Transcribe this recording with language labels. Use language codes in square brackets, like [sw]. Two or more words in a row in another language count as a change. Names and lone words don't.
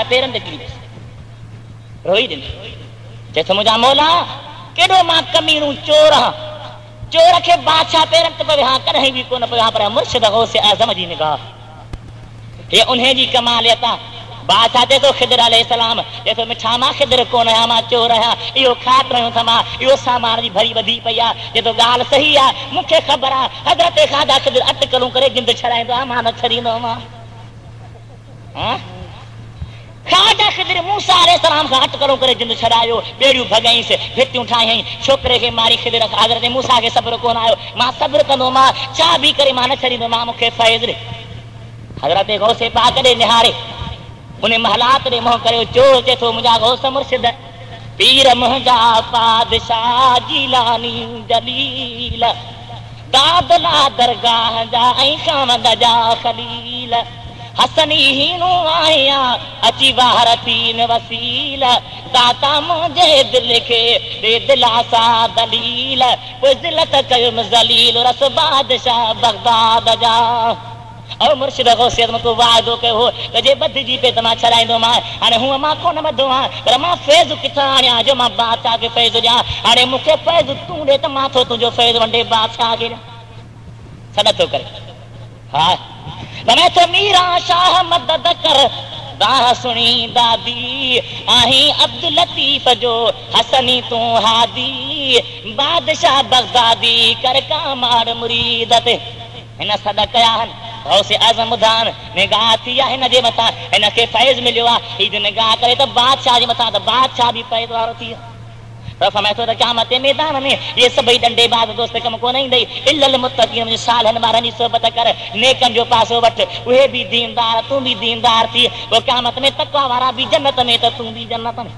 [sd] पेरनि ते किरी रोई ॾिनो चए थो मुंहिंजा मौला केॾो मां कमीणू चोर आहियां चोर खे बादशाह पेरनि ते पवे हा कॾहिं बि कोन पियो हा पर मुर्शिद गौस आज़म जी निगाह हे उन जी कमालियत आहे बादशाह चए थो ख़िदर अलैहिस्सलाम चए थो मिठा मां ख़िदर कोन आहियां मां चोर आहियां इहो खाट रहियो अथां मां इहो सामान जी भरी वधी पई आहे चए थो ॻाल्हि सही आहे मूंखे ख़बर आहे हज़रत ख़ाजा ख़िदर अटकलूं करे जिंद छॾाईंदो आहे मां न छॾींदो मां ख़्वाजा ख़िज़र मूसा अलैहिस्सलाम खां हट करो करे जिंद छड़ायो, बेड़ियूं भॻाईंसि, भितियूं ठाहियईं, छोकिरे खे मारी ख़िज़र हज़रत मूसा खे सब्र कोन आयो, मां सब्र कंदो, मां चा बि करे मां न छॾींदो, मां मूंखे फैज़ ॾे। हज़रत गौसे पाक ॾे निहारे उन महलात ॾे मुंहुं करे चोर चए थो मुंहिंजा गौस मुर्शिद पीर मुंहिंजा पादशाह जीलानी जलील दादला दरगाह जा ऐं कामद जा खलील हसनी हीनो आया अची वार तीन वसील दाता [ur] मुझे दिल के दे दिलासा [sd] दलील पोइ ज़िलत कयुम ज़लील रस बादशाह बगदाद जा। और मुर्शिद गौसियत में को वादो कयो त जे बदजी पे त मां छड़ाईंदो मां, हाणे हूअं मां कोन बधो आहियां पर मां फैज़ किथां आणियां जो मां बादशाह खे फैज़ ॾियां, हाणे मूंखे फैज़ तूं ॾे त मां थो तुंहिंजो फैज़ वंडे बादशाह खे ॾियां। सॾ थो करे हा मैं तो मीरा शाह मदद कर दाह सुनी दादी आही अब्दुल लतीफ जो हसनी तू हादी बादशाह बगदादी कर का मार मुरीद ते हिन सॾ कया आहिनि। गौसे आज़म ॿुधान निगाह थी आहे हिन जे मथां, हिनखे फैज़ मिलियो आहे, हीअ निगाह करे त बादशाह जे मथां त बादशाह बि फैज़ वारो थी वियो। फरमाए थो त क़यामत जे मैदान में ये सभई डंडे बाज़ दोस्त कम कोन ईंदई [ar] إلا المتقين [sd] मुंहिंजे सालनि ॿारनि जी सोबत कर, नेकनि जो पासो वठ, उहे बि दीनदार तूं बि दीनदार थी, पोइ क़यामत में तक़वा वारा बि जन्नत में त तूं बि जन्नत में।